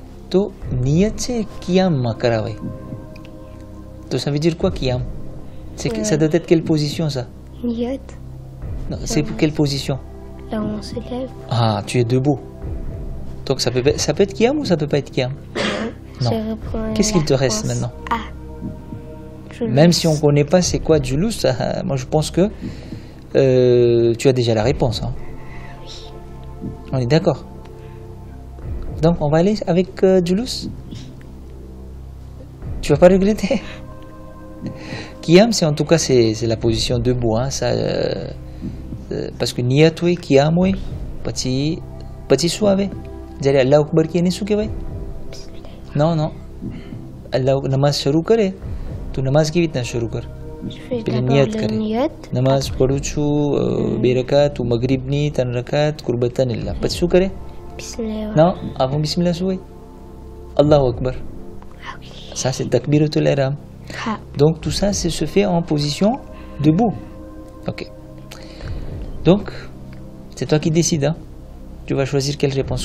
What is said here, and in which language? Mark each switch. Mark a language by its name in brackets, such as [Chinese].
[Gujarati] તો નિયત છે qiyam માં કરાવાય. [French] તો ça veut dire quoi qiyam? Ça doit être quelle position ça? Niyat. Non, c'est pour quelle position? Là où on se lève. Ah, tu es debout. Donc ça peut être qiyam ou ça peut pas être qiyam? Non. Qu'est-ce qu'il te reste maintenant? Même si on ne connaît pas c'est quoi julus, moi je pense que tu as déjà la réponse. Hein. Oui. On est d'accord? Donc on va aller avec julus? Tu vas pas regretter? Qiyam c'est en tout cas c'est la position debout. Hein, ça, parce que niyat oui, qiyam oui, petit suave. [Gujarati] જ્યારે અલ્લાહ અકબર કે એને શું કહેવાય? non અલ્લાહ નમાઝ શરૂ કરે તો નમાઝ કેવી રીતના શરૂ કર? પેલી નિયત કરે નમાઝ પઢું છું 2 રકાત ou મગરીબની 3 રકાત કુરબતન ઇલ્લા પછી શું કરે? [French] non avant bismillah [Gujarati] શું હોય? અલ્લાહુ Akbar. [French] Ça c'est takbiratul ihram. Donc tout ça se fait en position debout. OK. Donc c'est toi qui décides hein. Tu vas choisir quelle réponse.